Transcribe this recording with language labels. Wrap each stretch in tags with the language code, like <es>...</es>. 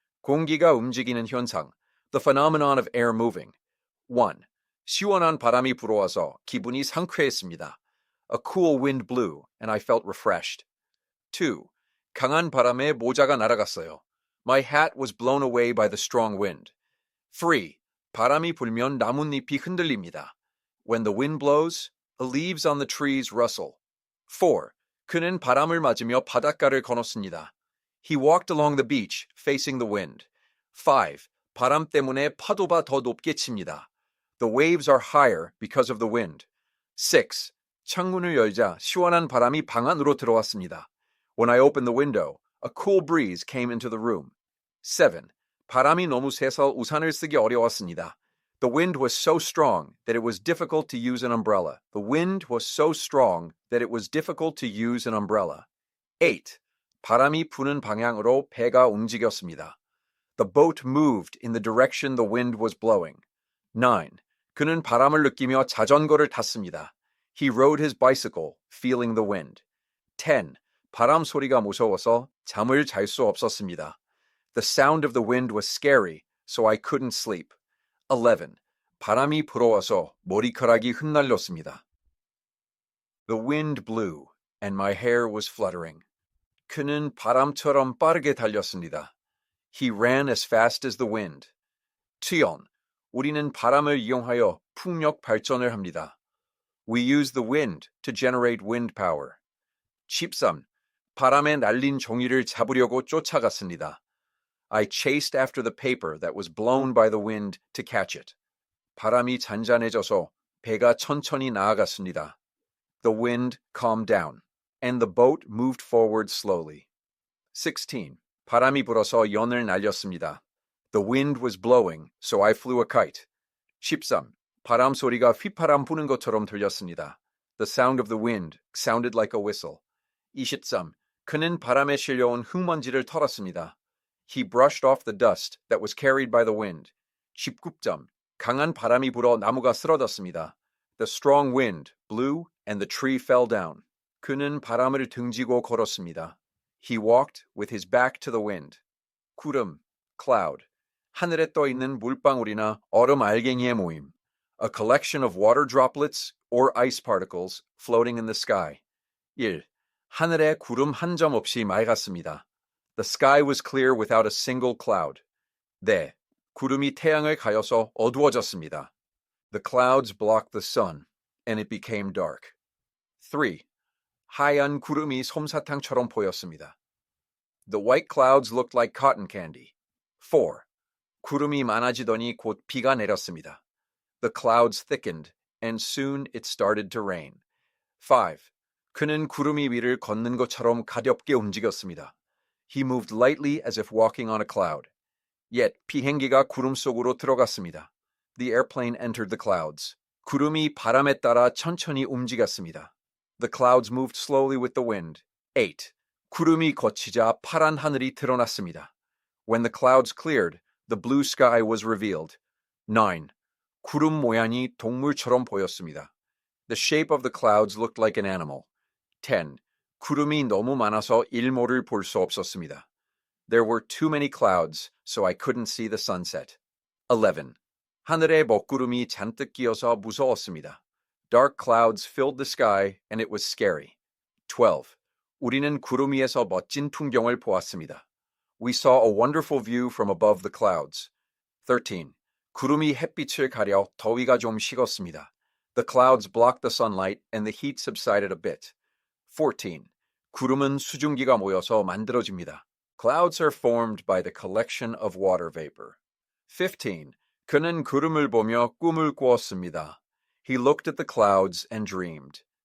<ko>공기가 움직이는 현상,</ko> <en>the phenomenon of air moving. 1.</en> <ko>시원한 바람이 불어와서 기분이 상쾌했습니다.</ko> <en>A cool wind blew, and I felt refreshed. 2.</en> <ko>강한 바람에 모자가 날아갔어요.</ko> <en>My hat was blown away by the strong wind. 3.</en> <ko>바람이 불면 나뭇잎이 흔들립니다.</ko> <en>When the wind blows, the leaves on the trees rustle. 4.</en> <ko>그는 바람을 맞으며 바닷가를 건넜습니다.</ko> <en>He walked along the beach, facing the wind. 5.</en> <ko>바람 때문에 파도가 더 높게 칩니다.</ko> <en>The waves are higher because of the wind. 6.</en> <ko>창문을 열자 시원한 바람이 방 안으로 들어왔습니다.</ko> <en>When I opened the window, a cool breeze came into the room. 7.</en> <ko>바람이 너무 세서 우산을 쓰기 어려웠습니다.</ko> <en>The wind was so strong that it was difficult to use an umbrella. The wind was so strong that it was difficult to use an umbrella. 8.</en> <ko>바람이 부는 방향으로 배가 움직였습니다.</ko> <en>The boat moved in the direction the wind was blowing. 9.</en> <ko>그는 바람을 느끼며 자전거를 탔습니다.</ko> <en>He rode his bicycle, feeling the wind. 10.</en> <ko>바람 소리가 무서워서 잠을 잘 수 없었습니다.</ko> <en>The sound of the wind was scary, so I couldn't sleep. 11.</en> <ko>바람이 불어와서 머리카락이 흩날렸습니다.</ko> <en>The wind blew, and my hair was fluttering.</en> <ko>그는 바람처럼 빠르게 달렸습니다.</ko> <en>He ran as fast as the wind.</en> <ko>투연, 우리는 바람을 이용하여 풍력 발전을 합니다.</ko> <en>We use the wind to generate wind power. 13.</en> <ko>바람에 날린 종이를 잡으려고 쫓아갔습니다.</ko> <en>I chased after the paper that was blown by the wind to catch it.</en> <ko>바람이 잔잔해져서 배가 천천히 나아갔습니다.</ko> <en>The wind calmed down, and the boat moved forward slowly. 16.</en> <ko>바람이 불어서 연을 날렸습니다.</ko> <en>The wind was blowing, so I flew a kite. 13.</en> <ko>바람 소리가 휘파람 부는 것처럼 들렸습니다.</ko> <en>The sound of the wind sounded like a whistle. 23.</en> <ko>그는 바람에 실려온 흙먼지를 털었습니다.</ko> <en>He brushed off the dust that was carried by the wind.</en> <ko>19점. 강한 바람이 불어 나무가 쓰러졌습니다.</ko> <en>The strong wind blew and the tree fell down.</en> <ko>그는 바람을 등지고 걸었습니다.</ko> <en>He walked with his back to the wind.</en> <ko>구름, cloud. 하늘에 떠 있는 물방울이나 얼음 알갱이의 모임.</ko> <en>A collection of water droplets or ice particles floating in the sky. 1.</en> <ko>하늘에 구름 한 점 없이 맑았습니다.</ko> <en>The sky was clear without a single cloud.</en> <ko>네, 구름이 태양을 가려서 어두워졌습니다.</ko> <en>The clouds blocked the sun, and it became dark. 3.</en> <ko>하얀 구름이 솜사탕처럼 보였습니다.</ko> <en>The white clouds looked like cotton candy. 4.</en> <ko>구름이 많아지더니 곧 비가 내렸습니다.</ko> <en>The clouds thickened, and soon it started to rain. 5.</en> <ko>그는 구름이 위를 걷는 것처럼 가볍게 움직였습니다.</ko> <en>He moved lightly as if walking on a cloud.</en> <ko>Yet 비행기가 구름 속으로 들어갔습니다.</ko> <en>The airplane entered the clouds.</en> <ko>구름이 바람에 따라 천천히 움직였습니다.</ko> <en>The clouds moved slowly with the wind. 8.</en> <ko>구름이 걷히자 파란 하늘이 드러났습니다.</ko> <en>When the clouds cleared, the blue sky was revealed. 9.</en> <ko>구름 모양이 동물처럼 보였습니다.</ko> <en>The shape of the clouds looked like an animal. 10.</en> <ko>구름이 너무 많아서 일몰을 볼 수 없었습니다.</ko> <en>There were too many clouds, so I couldn't see the sunset. 11.</en> <ko>하늘에 먹구름이 잔뜩 끼어서 무서웠습니다.</ko> <en>Dark clouds filled the sky, and it was scary. 12.</en> <ko>우리는 구름 위에서 멋진 풍경을 보았습니다.</ko> <en>We saw a wonderful view from above the clouds. 13.</en> <ko>구름이 햇빛을 가려 더위가 좀 식었습니다.</ko> <en>The clouds blocked the sunlight, and the heat subsided a bit. 14.</en> <ko>구름은 수증기가 모여서 만들어집니다.</ko> <en>Clouds are formed by the collection of water vapor. 15.</en> <ko>그는 구름을 보며 꿈을 꾸었습니다.</ko> <en>He looked at the clouds and dreamed.</en>